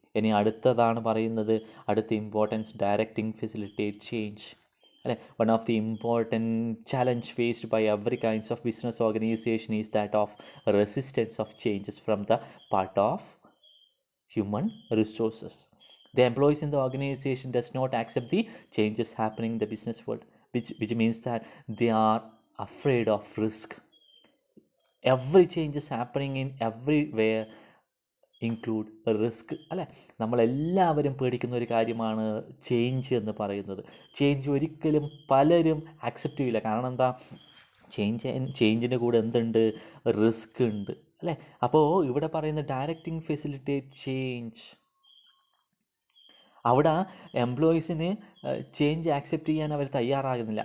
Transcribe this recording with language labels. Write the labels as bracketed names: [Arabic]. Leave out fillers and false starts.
[Malayalam] ഇനി അടുത്തതാണ് പറയുന്നത്, അടുത്ത ഇമ്പോർട്ടൻസ് ഡയറക്റ്റിംഗ് ഫെസിലിറ്റേറ്റ് ചേഞ്ച്. അല്ലെ. [English] One of the important challenge faced by every kinds of business organization is that of resistance of changes from the part of human resources. The employees in the organization does not accept the changes happening in the business world, which means that they are afraid of risk. Every change is happening in everywhere include risk അല്ലേ. [Malayalam] നമ്മളെല്ലാവരും പേടിക്കുന്ന ഒരു കാര്യമാണ് change എന്ന് പറയുന്നത്. Change ഒരിക്കലും പലരും accept ചെയ്യില്ല. കാരണം എന്താ, ചേഞ്ചിൻ്റെ കൂടെ എന്തുണ്ട്, റിസ്ക് ഉണ്ട് അല്ലേ. അപ്പോൾ ഇവിടെ പറയുന്ന ഡയറക്റ്റിംഗ് ഫെസിലിറ്റേറ്റ് ചേഞ്ച്, അവിടെ എംപ്ലോയീസിന് ചേഞ്ച് ആക്സെപ്റ്റ് ചെയ്യാൻ അവർ തയ്യാറാകുന്നില്ല.